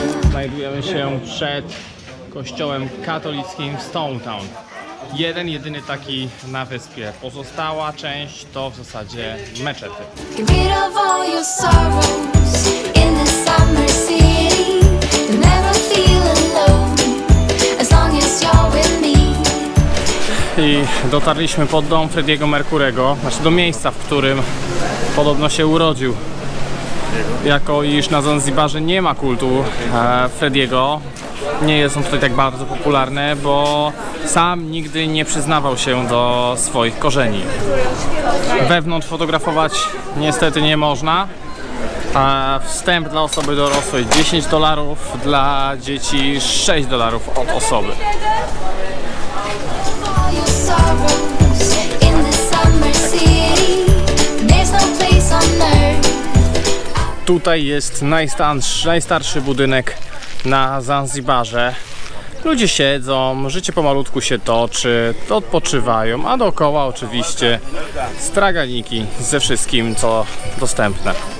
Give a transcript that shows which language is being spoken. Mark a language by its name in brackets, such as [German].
[Polish] Znajdujemy się przed kościołem katolickim w Stone Town. Jeden, jedyny taki na wyspie. Pozostała część to w zasadzie meczety. [English] Get rid of all your sorrows in the summer city. You'll never feel alone as long as you're with me. [Polish] I dotarliśmy pod dom Freddie'ego Mercurego, znaczy do miejsca, w którym podobno się urodził. Jako iż na Zanzibarze nie ma kultu Freddie'ego, nie jest on tutaj tak bardzo popularny, bo sam nigdy nie przyznawał się do swoich korzeni. Wewnątrz fotografować niestety nie można. Wstęp dla osoby dorosłej $10, dla dzieci $6 od osoby. [English] All your sorrows in the summer city. There's no place on earth. [Polish] Tutaj jest najstarszy budynek na Zanzibarze. Ludzie siedzą, życie pomalutku się toczy, odpoczywają, a dookoła oczywiście straganiki ze wszystkim, co dostępne.